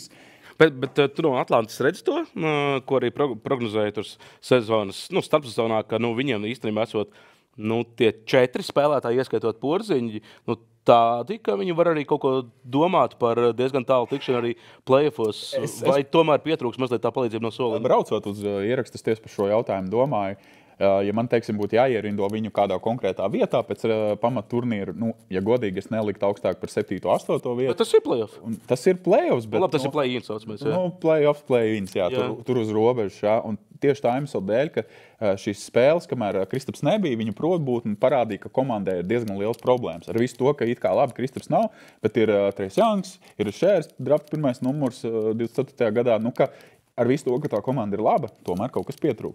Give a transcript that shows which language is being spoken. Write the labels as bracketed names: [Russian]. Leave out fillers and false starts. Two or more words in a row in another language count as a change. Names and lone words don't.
[Latvian] Bet tu no Atlantas redzi to, ko arī prognozēja tur sezonas, starpsezonā, ka viņiem īstenībā esot tie 4 spēlētāji, ieskaitot Porziņu, tādi, ka viņi var arī kaut ko domāt par diezgan tālu tikšanu arī play-offos, vai tomēr pietrūks mazliet tā palīdzība no soliem? Braucot uz ierakstus tieši par šo jautājumu domāju, ja man, teiksim, būtu jāierindo viņu kādā konkrētā vietā pēc pamatturnīra, ja godīgi, es neliktu augstāk par 7. 8. vietu. Bet tas ir play-off. Tas ir play-offs. Bet, tas ir play-ins, saucamies. [English] Play-offs, play-ins, [Latvian] jā. Tur uz robežas. Jā. Un tieši tā iemesla dēļ, ka šīs spēles, kamēr Kristaps nebija, viņa probūtne parādīja, ka komandai ir diezgan liels problēmas. Ar visu to, ka it kā labi Kristaps nav, bet ir Trejs Jangs, ir Šērs, draft 1. numurs 24. gadā. Ar visu to, ka tā komanda ir laba, tomēr kaut kas pietrūkst.